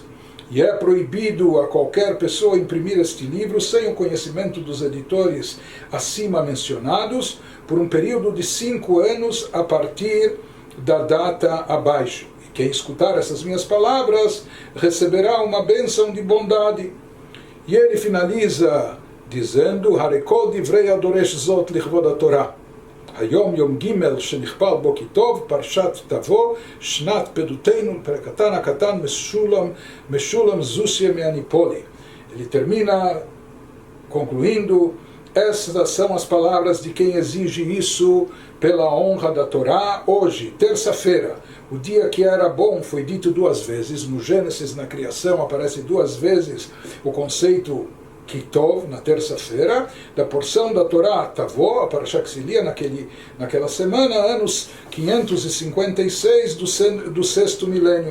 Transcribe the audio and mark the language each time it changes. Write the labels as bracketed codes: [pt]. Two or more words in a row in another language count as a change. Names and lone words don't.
[pt] E é proibido a qualquer pessoa imprimir este livro sem o conhecimento dos editores acima mencionados, por um período de 5 anos a partir da data abaixo. E quem escutar essas minhas palavras receberá uma bênção de bondade. E ele finaliza dizendo: [he] הנה כל דברי הדורש זאת לכבוד התורה. היום יום ג' שנכפל בו כי טוב, פרשת תבוא, שנת פדותנו, פרק הקטן, משולם זוסיה מהניפולי. [pt] Ele termina concluindo: essas são as palavras de quem exige isso pela honra da Torá. Hoje, terça-feira, o dia que era bom, foi dito 2 vezes. No Gênesis, na criação, aparece 2 vezes o conceito Kitov, na terça-feira, da porção da Torá Tavó, a parashá que se lia naquela semana, anos 556 do 6º milênio.